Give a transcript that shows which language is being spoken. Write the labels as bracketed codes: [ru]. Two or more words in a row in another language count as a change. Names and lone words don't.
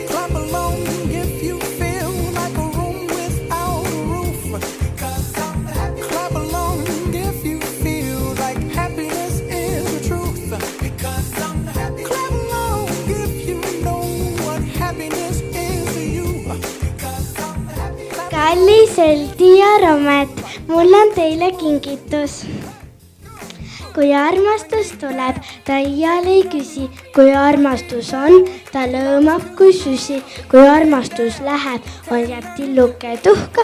[en] Clap along if you feel like a room without a roof. Because I'm happy. Clap along if you feel like happiness is the truth. Because I'm happy. Clap along if you know what happiness is to you. Because I'm happy. [et] Kallis Heldi ja Robert, mul on teile kingitus. Kui armastus tuleb, ta iial ei küsi. Kui armastus on, ta lõõmab kui süsi. Kui armastus läheb, on jääb tilluke tuhka.